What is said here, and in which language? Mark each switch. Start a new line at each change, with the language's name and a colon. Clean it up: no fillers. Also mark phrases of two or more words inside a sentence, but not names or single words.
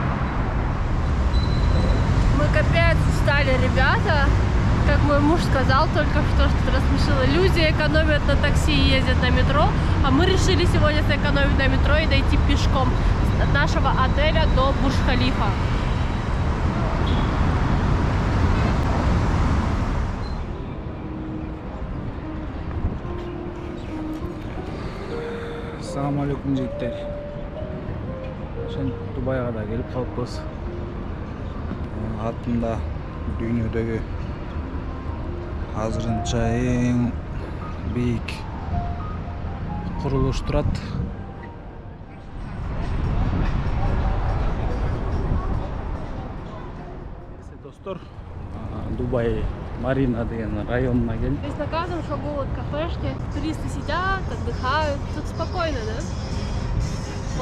Russian: Мы капец устали, ребята. Как мой муж сказал только что рассмешило. Люди экономят на такси и ездят на метро, а мы решили сегодня сэкономить на метро и дойти пешком от нашего отеля до Бурдж-Халифа.
Arabic: السلام عليكم жигиттер.
Kyrgyz: Дубайга да келип калыппыз. Артында дүйнөдөгү азырынча эң бийик курулуш турат. Достор, Дубай Марина деген районуна келдик.
Russian: Здесь на каждом шагу вот кафешки, туристы сидят, отдыхают. Тут спокойно, да?